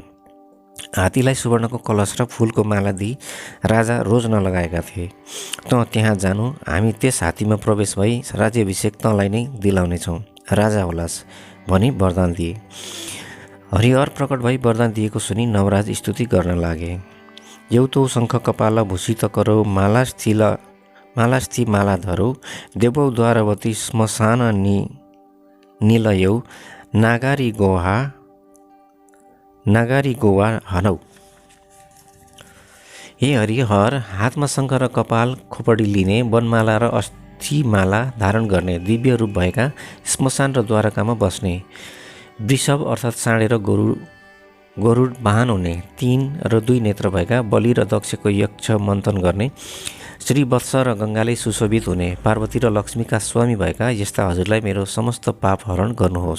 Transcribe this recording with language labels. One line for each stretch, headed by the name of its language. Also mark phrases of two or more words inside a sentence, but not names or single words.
Nepali: हात्तीलाई सुवर्णको कलश र फुलको माला दिई राजा रोज नलगाएका थिए। तँ त्यहाँ जानु, हामी त्यस हात्तीमा प्रवेश भई राज्याभिषेक तँलाई नै दिलाउनेछौँ, राजा होलास् भनी वरदान दिए। हरिहर प्रकट भई वरदान दिएको सुनि नवराज स्तुति गर्न लागे।
Sanskrit: यौतो शङ्ख कपाल भूषित करो, मालास्थि माला धरो, देवौ द्वारवती श्मशान निलयौ, नागारी गोवा हनौ।
Nepali: हे हरिहर, हातमा शङ्ख र कपाल खोपडी लिने, वनमाला र अस्थिमाला धारण गर्ने, दिव्य रूप भएका, श्मशान र द्वारकामा बस्ने, वृषभ अर्थात् साँडे र गरुड वाहन हुने, 3 र 2 नेत्र भएका, बलि र दक्षको यक्ष मन्थन गर्ने, श्रीवत्स र गङ्गाले सुशोभित हुने, पार्वती र लक्ष्मीका स्वामी भएका यस्ता हजुरलाई मेरो समस्त पाप हरण गर्नुहोस्।